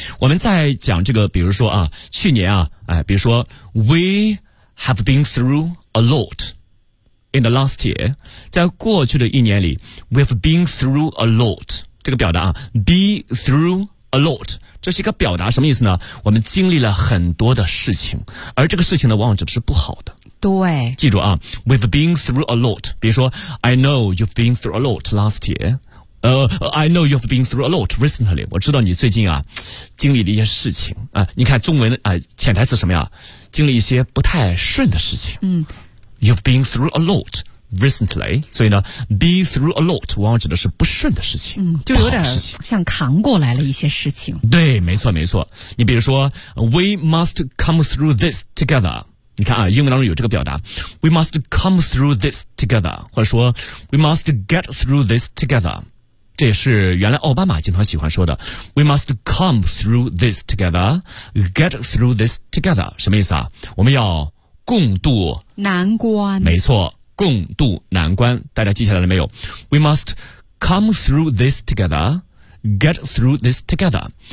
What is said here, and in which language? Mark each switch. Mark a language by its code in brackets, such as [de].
[zh] 我们在讲这个，比如说啊，去年啊，比如说 [en] we have been through a lot in the last year， [zh] 在过去的一年里 [en] we have been through a lot， [zh] 这个表达啊 [en] be through a lot， [zh] 这是一个表达，什么意思呢？我们经历了很多的事情，而这个事情呢，往往指的是不好的。对，记住啊， [en] we've been through a lot， 比如说 I know you've been through a lot last year，I know you've been through a lot recently。 [zh] 我知道你最近啊经历了一些事情啊，你看中文潜台词什么呀，经历一些不太顺的事情。 [en] You've been through a lot recently， [zh] 所以呢 [en] be through a lot [zh] 往往指的是不顺的事情，就有点像扛过来了一些事情。对，没错，你比如说 [en] we must come through this together， [zh] 你看啊，英文当中有这个表达 [en] we must come through this together， [zh] 或者说 [en] we must get through this together， [zh] 这也是原来奥巴马经常喜欢说的 [en] We must come through this together Get through this together， [zh] 什么意思啊？我们要共度难关。没错，共度难关，大家记下来了没有？ [en] We must come through this together Get through this together。